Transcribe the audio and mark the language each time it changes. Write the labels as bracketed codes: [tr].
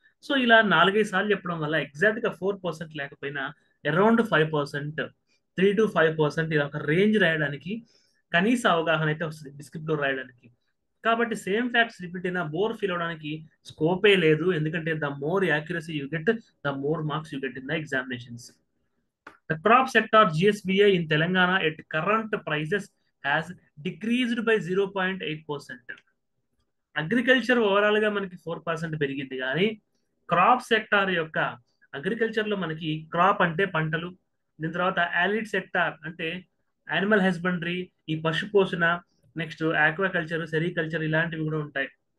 [te] So ఇలా 4-5 సార్లు చెప్పడం వల్ల ఎగ్జాక్ట్ గా 4% లేకపోయినా అరౌండ్ 5%, 3-5% ఇలా ఒక రేంజ్ రాయడానికి కనీస అవగాహన అయితే వస్తుంది డిస్క్రిప్టివ్ రాయడానికి. కాబట్టి సేమ్ ఫ్యాక్ట్స్ రిపీట్ అయినా బోర్ ఫీల్ అవడానికి స్కోపే లేదు. [en] ఎందుకంటే the more accuracy you get, the more marks you get in the examinations. The crop sector GSVA in Telangana at current prices has decreased by 0.8%. [te] Agriculture overall గా మనకి 4% పెరిగింది, కానీ crop sector యొక్క agriculture లో మనకి క్రాప్ అంటే పంటలు, దీని తర్వాత యాలిడ్ సెక్టార్ అంటే యానిమల్ హస్బెండరీ, ఈ పశు పోషణ, నెక్స్ట్ ఆక్వాకల్చర్, సెరికల్చర్ ఇలాంటివి కూడా ఉంటాయి.